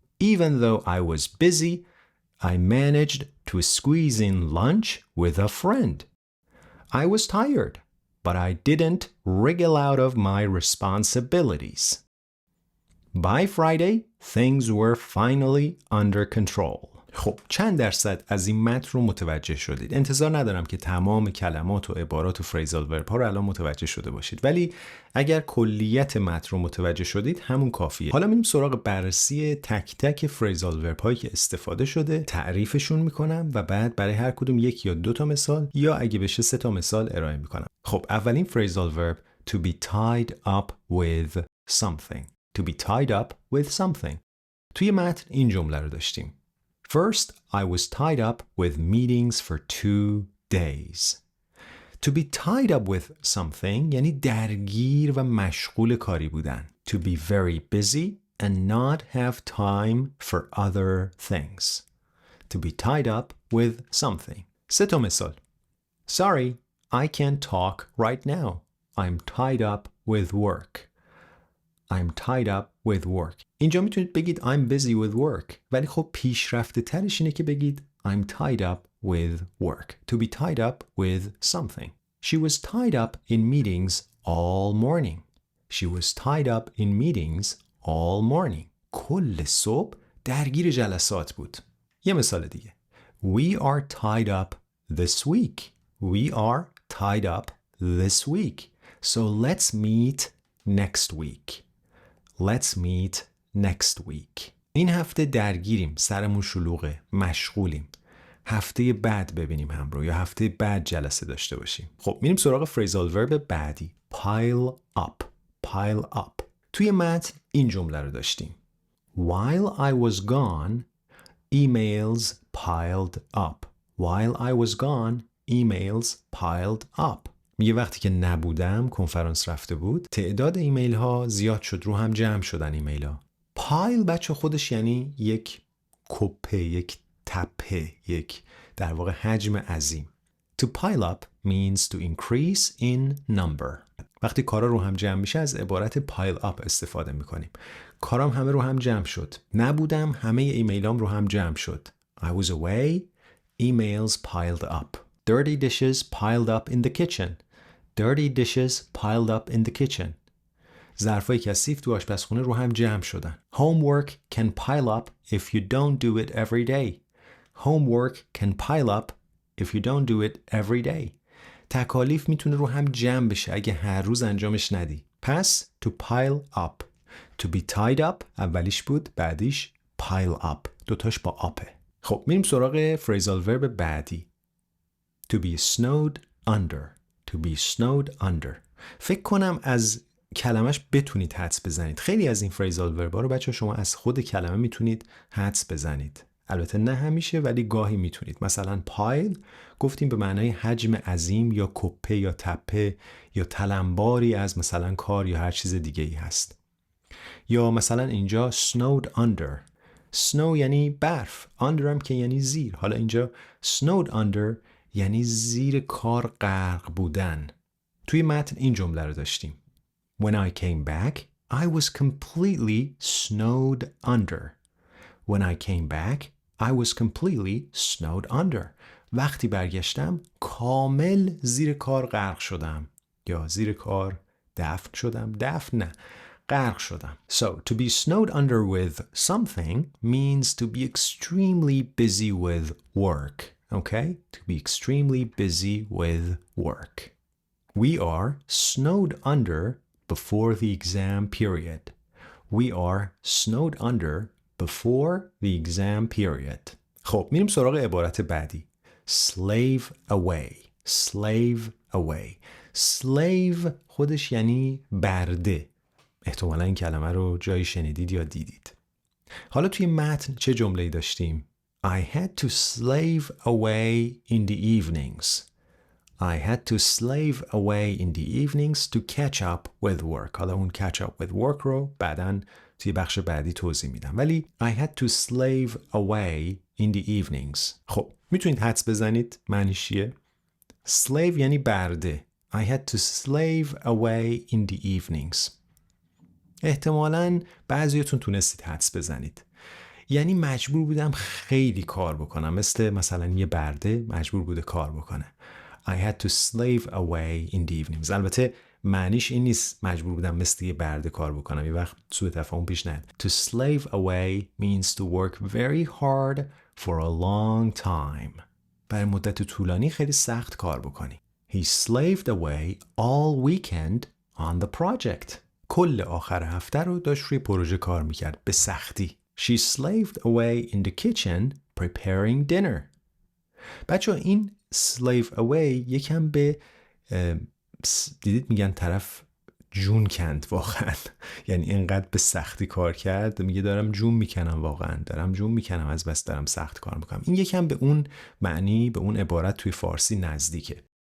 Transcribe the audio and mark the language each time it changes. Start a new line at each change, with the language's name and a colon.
English: Even though I was busy, I managed to squeeze in lunch with a friend. I was tired, but I didn't wriggle out of my responsibilities. By Friday, things were finally under control.
Persian: خب چند درصد از این متن رو متوجه شدید؟ انتظار ندارم که تمام کلمات و عبارات و فریزال ورب ها رو الان متوجه شده باشید، ولی اگر کلیت متن رو متوجه شدید همون کافیه. حالا میریم سراغ بررسی تک تک فریزال ورب هایی که استفاده شده، تعریفشون میکنم و بعد برای هر کدوم 1 یا 2 تا مثال یا اگه بشه 3 تا مثال ارائه میکنم. خب اولین فریزال ورب
English: to be tied up with something. To be tied up with something.
Persian: توی متن این جمله رو داشتیم.
English: First, I was tied up with meetings for 2 days. To be tied up with something
Persian: یعنی درگیر و مشغول کاری بودن.
English: To be very busy and not have time for other things. To be tied up with something.
Persian: 3 تا مثال.
English: Sorry, I can't talk right now. I'm tied up with work. I'm tied up with work.
Persian: اینجا میتونید بگید
English: I'm busy with work.
Persian: ولی خب پیشرفته ترش اینه که بگید
English: I'm tied up with work. To be tied up with something. She was tied up in meetings all morning. She was tied up in meetings all morning.
Persian: کل صبح درگیر جلسات بود. یه مثال دیگه.
English: We are tied up this week. We are tied up this week. So let's meet next week. Let's meet next week.
Persian: این هفته درگیریم، سرمون شلوغه، مشغولیم. هفته بعد ببینیم همراه یا هفته بعد جلسه داشته باشیم. خب میریم سراغ فریزال ورب بعدی.
English: pile up. pile up.
Persian: توی متن این جمله رو داشتیم.
English: While I was gone, emails piled up. While I was gone, emails piled up.
Persian: میگه وقتی که نبودم، کنفرانس رفته بود، تعداد ایمیل ها زیاد شد، رو هم جمع شدن ایمیل ها. پایل بچه خودش یعنی یک کپه، یک تپه، یک در واقع حجم عظیم.
English: To pile up means to increase in number.
Persian: وقتی کارا رو هم جمع میشه از عبارت pile up استفاده میکنیم. کارام همه رو هم جمع شد. نبودم، همه ایمیلام رو هم جمع شد.
English: I was away, emails piled up. Dirty dishes piled up in the kitchen. Dirty dishes piled up in the kitchen.
Persian: ظرفای کثیف تو آشپزخونه رو هم جمع شدن.
English: Homework can pile up if you don't do it every day. Homework can pile up if you don't do it every day.
Persian: تکالیف میتونه رو هم جمع بشه اگه هر روز انجامش ندی. پس
English: to pile up. To be tied up
Persian: اولیش بود، بعدیش
English: pile up.
Persian: دوتاش با آپه. خب میریم سراغ phrasal verb بعدی.
English: To be snowed under. To be snowed under.
Persian: فکر کنم از کلمش بتونید حدس بزنید. خیلی از این phrasal verb ها رو بچه شما از خود کلمه میتونید حدس بزنید. البته نه همیشه ولی گاهی میتونید. مثلا pile گفتیم به معنای حجم عظیم یا کپه یا تپه یا تلمباری از مثلا کار یا هر چیز دیگه ای هست. یا مثلا اینجا snowed under. snow یعنی برف. under هم که یعنی زیر. حالا اینجا snowed under یعنی زیر کار غرق بودن. توی متن این جمله رو داشتیم.
English: When I came back, I was completely snowed under. When I came back, I was completely snowed under.
Persian: وقتی برگشتم کامل زیر کار غرق شدم. یا زیر کار دفن شدم. دفن نه. غرق شدم.
English: So, to be snowed under with something means to be extremely busy with work. Okay? To be extremely busy with work. We are snowed under before the exam period. We are snowed under before the exam period.
Persian: خب میریم سراغ عبارت بعدی.
English: Slave away. Slave away.
Persian: Slave خودش یعنی برده. احتمالا این کلمه رو جایی شنیدید یا دیدید. حالا توی متن چه جمله‌ای داشتیم؟
English: I had to slave away in the evenings. I had to slave away in the evenings to catch up with work.
Persian: حالا اون
English: catch up with work
Persian: رو بعداً توی بخش بعدی توضیح میدم. ولی
English: I had to slave away in the evenings.
Persian: خب میتونید حدس بزنید معنیش چیه؟ slave یعنی برده.
English: I had to slave away in the evenings.
Persian: احتمالاً بعضیاتون تونستید حدس بزنید. یعنی مجبور بودم خیلی کار بکنم. مثلا یه برده مجبور بوده کار بکنه.
English: I had to slave away in the evenings.
Persian: البته معنیش این نیست مجبور بودم مثل یه برده کار بکنم. یه وقت سوء تفاهم پیش نیاد.
English: To slave away means to work very hard for a long time.
Persian: برای مدت طولانی خیلی سخت کار بکنی.
English: He slaved away all weekend on the project.
Persian: کل آخر هفته رو داشت روی پروژه کار میکرد به سختی.
English: She slaved away in the kitchen preparing dinner.
Persian: بچه این slave away یکم به دیدید میگن طرف جون کند واقعا. یعنی اینقدر به سختی کار کرد میگه دارم جون میکنم واقعا. دارم جون میکنم از بس دارم سخت کار میکنم. این یکم به اون معنی به اون عبارت توی فارسی نزدیکه.